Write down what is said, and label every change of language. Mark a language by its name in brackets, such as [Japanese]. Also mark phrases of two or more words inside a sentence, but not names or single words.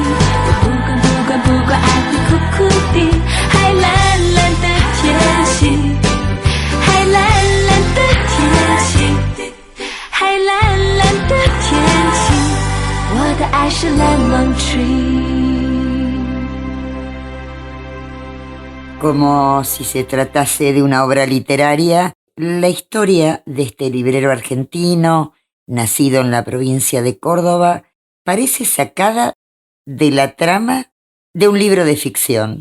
[Chinese] 我不管爱会苦苦的。还蓝蓝的天气，还蓝蓝的天气，还蓝蓝的天气，我的爱是 [English] lemon tree。 [Spanish] Como si se tratase de una obra literaria, la historia de este librero argentino, nacido en la provincia de Córdoba, parece sacada de la trama de un libro de ficción.